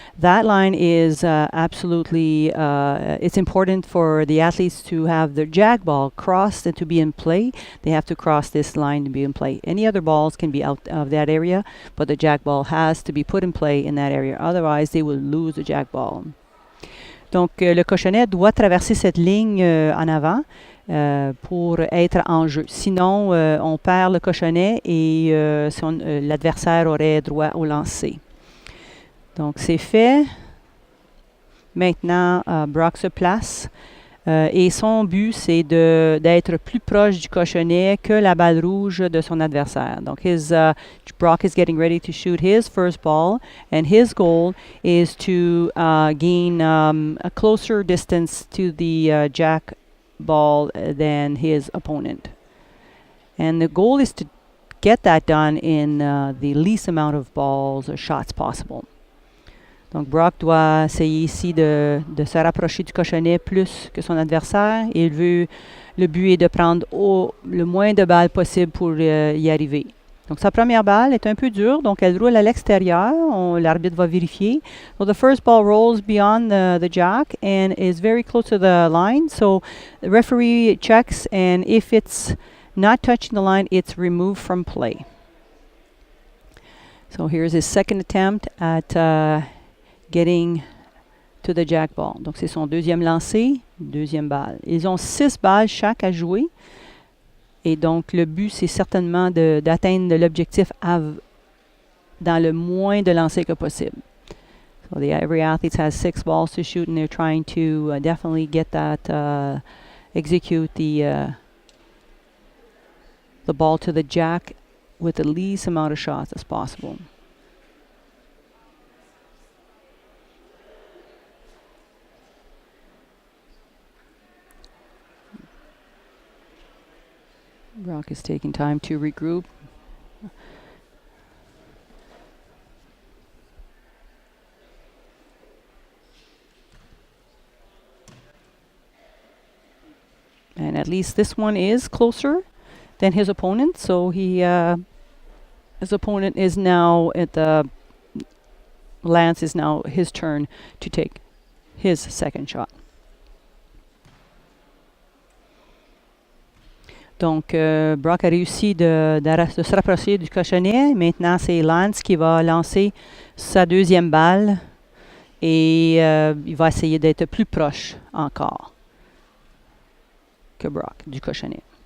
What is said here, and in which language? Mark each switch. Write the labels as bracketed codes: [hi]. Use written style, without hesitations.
[en] That line is absolutely it's important for the athletes to have their jack ball crossed and to be in play. They have to cross this line to be in play. Any other balls can be out of that area, but the jack ball has to be put in play in that area. Otherwise, they will lose the jack ball. [fr] Donc, le cochonnet doit traverser cette ligne en avant. Pour être en jeu. Sinon, on perd le cochonnet et l'adversaire aurait droit au lancer. Donc, c'est fait. Maintenant, Brock se place. Et son but, c'est d'être plus proche du cochonnet que la balle rouge de son adversaire. [en] Donc, Brock is getting ready to shoot his first ball, and his goal is to gain a closer distance to the jack ball than his opponent. And the goal is to get that done in the least amount of balls or shots possible. [fr] Donc Brock doit essayer ici de se rapprocher du cochonnet plus que son adversaire. Le but est de prendre le moins de balles possible pour y arriver. Donc sa première balle est un peu dure, donc elle roule à l'extérieur. L'arbitre va vérifier. [en] So the first ball rolls beyond the jack and is very close to the line. So the referee checks, and if it's not touching the line, it's removed from play. So here's his second attempt at getting to the jack ball. [fr] Donc c'est son deuxième lancer, deuxième balle. Ils ont 6 balles chaque à jouer. Et donc, le but, c'est certainement d'atteindre l'objectif dans le moins de lancers que possible. [en] So every athlete has 6 balls to shoot, and they're trying to definitely get that, execute the ball to the jack with the least amount of shots as possible. Brock is taking time to regroup. And at least this one is closer than his opponent. So his opponent is now Lance is now his turn to take his second shot. [fr] Donc, Brock a réussi de se rapprocher du cochonnet. Maintenant, c'est Lance qui va lancer sa deuxième balle et il va essayer d'être plus proche encore que Brock du cochonnet.